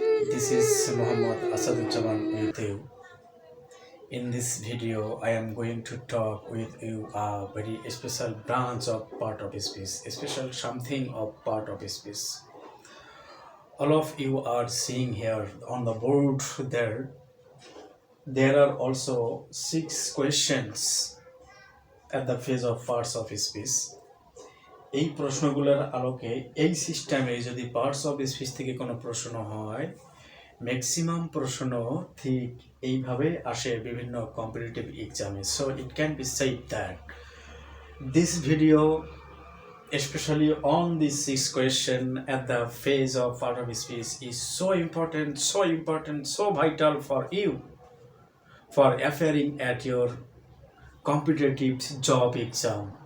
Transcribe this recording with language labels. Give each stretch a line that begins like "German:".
English: This is Muhammad Asaduzzaman with you. In this video, I am going to talk with you a very special branch of part of speech, a special something of part of speech. All of you are seeing here on the board there are also 6 questions at the phase of parts of speech.
Bangla: এই প্রশ্নগুলোর আলোকে এই সিস্টেমে যদি parts of speech থেকে কোনো প্রশ্ন হয়, ম্যাক্সিমাম প্রশ্ন ঠিক এইভাবে আসে বিভিন্ন কম্পিটিটিভ এক্সামে.
English: So it can be said that this video especially on this 6 question at the phase of part of speech is so important, so vital for you for appearing at your competitive job exam.